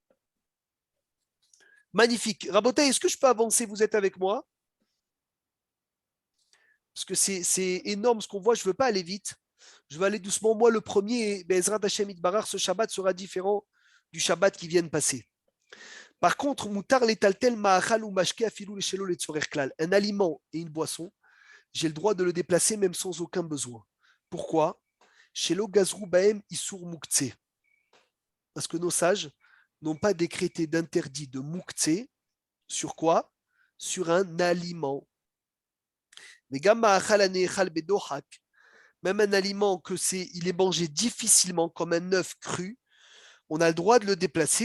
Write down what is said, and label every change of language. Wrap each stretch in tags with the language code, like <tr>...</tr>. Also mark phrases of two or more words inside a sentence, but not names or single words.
<fr>Magnifique. Raboté, est-ce que je peux avancer? Vous êtes avec moi? Parce que c'est énorme ce qu'on voit, je ne veux pas aller vite. Je veux aller doucement. Moi, le premier,</fr> <he>בעזרת השם יתברך,</he> <fr>ce Shabbat sera différent du Shabbat qui vient de passer. Par contre,</fr> <he>מותר לטלטל מאכל או משקה אפילו שלא לצורך כלל.</he> <fr>Un aliment et une boisson, j'ai le droit de le déplacer même sans aucun besoin. Pourquoi?</fr> <he>שלא גזרו בהם איסור מוקצה.</he> <fr>Parce que nos sages n'ont pas décrété d'interdit de muktse sur quoi? Sur un aliment. Même un aliment que il est mangé difficilement comme un œuf cru, on a le droit de le déplacer.</fr>